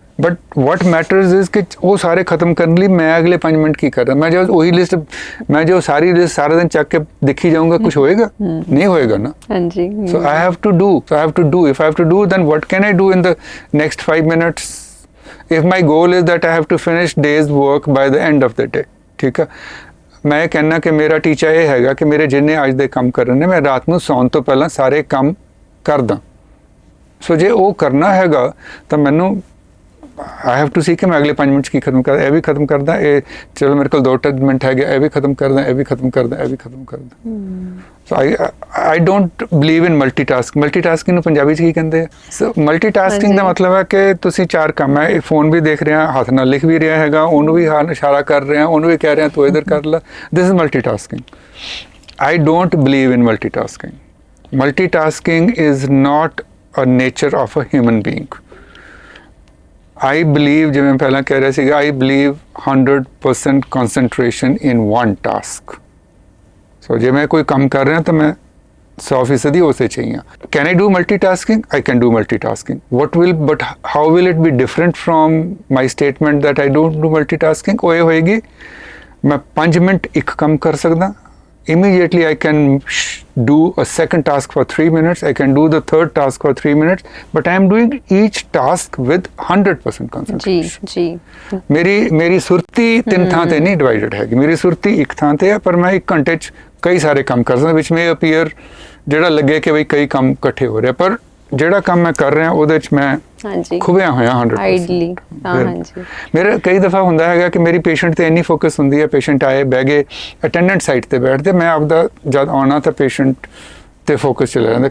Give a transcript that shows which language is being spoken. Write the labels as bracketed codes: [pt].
[pa] But what matters is ਕਿ ਉਹ ਸਾਰੇ ਖਤਮ ਕਰਨ ਲਈ ਮੈਂ ਅਗਲੇ 5 ਮਿੰਟ ਕੀ ਕਰਾਂ. ਮੈਂ ਜੋ ਉਹੀ ਲਿਸਟ, ਮੈਂ ਜੋ ਸਾਰੀ ਲਿਸਟ ਸਾਰਾ ਦਿਨ ਚੱਕ ਕੇ ਦੇਖੀ ਜਾਊਂਗਾ, ਕੁਝ ਹੋਏਗਾ ਨਹੀਂ ਹੋਏਗਾ ਨਾ. ਹਾਂਜੀ. ਸੋ I have to do. If I have to do then what can I do in the next 5 minutes? [en] If my goal is that I have to finish day's work by the end of the day, [pa] ਠੀਕ ਹੈ. ਮੈਂ ਕਹਿੰਨਾ ਕਿ ਮੇਰਾ ਟੀਚਾ ਇਹ ਹੈਗਾ ਕਿ ਮੇਰੇ ਜਿੰਨੇ ਅੱਜ ਦੇ ਕੰਮ ਕਰਨੇ ਨੇ ਮੈਂ ਰਾਤ ਨੂੰ ਸੌਣ ਤੋਂ ਪਹਿਲਾਂ ਸਾਰੇ ਕੰਮ ਕਰਦਾ. ਸੋ ਜੇ ਉਹ ਕਰਨਾ ਹੈਗਾ ਤਾਂ ਮੈਨੂੰ [en] I have to see [pa] ਕਿ ਮੈਂ ਅਗਲੇ 5 ਮਿੰਟ 'ਚ ਕੀ ਖਤਮ ਕਰਦਾ, ਇਹ ਵੀ ਖਤਮ ਕਰਦਾ, ਇਹ ਚਲੋ ਮੇਰੇ ਕੋਲ 2 ਮਿੰਟ ਹੈਗੇ, ਇਹ ਵੀ ਖਤਮ ਕਰਦਾ, ਇਹ ਵੀ ਖਤਮ ਕਰਦਾ, ਇਹ ਵੀ ਖਤਮ ਕਰਦਾ. ਸੋ [en] I don't believe in multitasking. [pa] Multitasking ਨੂੰ ਪੰਜਾਬੀ 'ਚ ਕੀ ਕਹਿੰਦੇ ਆ? ਸੋ ਮਲਟੀਟਾਸਕਿੰਗ ਦਾ ਮਤਲਬ ਹੈ ਕਿ ਤੁਸੀਂ 4 ਕੰਮ ਹੈ, ਫੋਨ ਵੀ ਦੇਖ ਰਿਹਾ, ਹੱਥ ਨਾਲ ਲਿਖ ਵੀ ਰਿਹਾ ਹੈਗਾ, ਉਹਨੂੰ ਵੀ ਇਸ਼ਾਰਾ ਕਰ ਰਿਹਾ, ਉਹਨੂੰ ਵੀ ਕਹਿ ਰਿਹਾ ਤੂੰ ਇੱਧਰ ਕਰ ਲੈ. [en] This is multitasking. I don't believe in multitasking. Multitasking is not a nature of a human being. I believe, [pa] ਜਿਵੇਂ ਮੈਂ ਪਹਿਲਾਂ ਕਹਿ ਰਿਹਾ ਸੀਗਾ, [en] I believe 100% concentration in one task. [pa] So ਜੇ ਮੈਂ ਕੋਈ ਕੰਮ ਕਰ ਰਿਹਾ ਤਾਂ ਮੈਂ 100% ਉਸੇ ਚਾਹੀਏ. [en] Can I do multitasking? I can do multitasking. But how will it be different from my statement that I don't do multitasking? [pa] ਉਹ ਇਹ ਹੋਏਗੀ ਮੈਂ 5 ਮਿੰਟ ਇੱਕ ਕੰਮ ਕਰ ਸਕਦਾ. [en] Immediately I can do a second task for 3 minutes. I can do the third task for 3 minutes. But I am doing each task with 100% concentration. [hi] जी. [pa] मेरी सुरती 3 ਥਾਂ ਤੇ ਨਹੀਂ divided ਹੈਗੀ. ਮੇਰੀ ਸੁਰਤੀ ਇੱਕ ਥਾਂ ਤੇ ਹੈ, ਪਰ ਮੈਂ 1 ਘੰਟੇ 'ਚ ਕਈ ਸਾਰੇ ਕੰਮ ਕਰ ਸਕਦਾ, [en] which may appear [pa] ਜਿਹੜਾ ਲੱਗੇ ਕਿ ਬਈ ਕਈ ਕੰਮ ਇਕੱਠੇ ਹੋ ਰਿਹਾ, ਪਰ ਜਿਹੜਾ ਕੰਮ ਮੈਂ ਕਰ ਰਿਹਾ ਉਹਦੇ 'ਚ ਮੈਂ ਖੁਬਿਆ ਹੋਇਆ 100%. ਆਈਡਲੀ. ਹਾਂਜੀ. ਮੇਰੇ ਕਈ ਦਫਾ ਹੁੰਦਾ ਹੈਗਾ ਕਿ ਮੇਰੀ ਪੇਸ਼ੈਂਟ ਤੇ ਇੰਨੀ ਫੋਕਸ ਹੁੰਦੀ ਹੈ, ਪੇਸ਼ੈਂਟ ਆਏ ਬਹਿ ਗਏ, ਅਟੈਂਡੈਂਟ ਸਾਈਡ ਤੇ ਬੈਠਦੇ, ਮੈਂ ਆਪਦਾ ਜਦ ਆਉਣਾ ਤਾਂ ਪੇਸ਼ੈਂਟ ਤੇ ਫੋਕਸ ਚਲਾ ਜਾਂਦਾ।